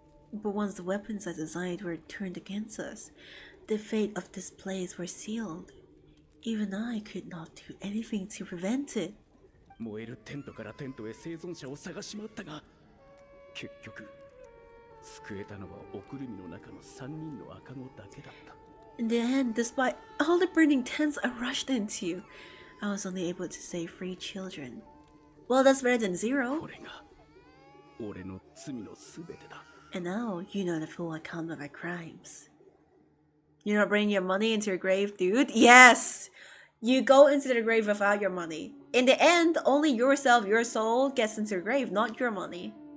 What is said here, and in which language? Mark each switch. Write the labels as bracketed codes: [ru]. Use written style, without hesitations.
[en] But once the weapons I designed were turned against us, the fate of this place was sealed. Even I could not do anything to prevent it. [ja] 燃えるテントからテントへ生存者を探し回ったが、結局救えたのはおくるみの中の3人の赤子だけだった。 [en] In the end, despite all the burning tents I rushed into, I was only able to save 3 children. Well, that's better than 0. [ja] これが俺の罪のすべてだ。 [en] And now, you know the full account of my crimes. You're not bringing your money into your grave, dude? Yes! You go into the grave without your money. In the end, only yourself, your soul, gets into your grave, not your money.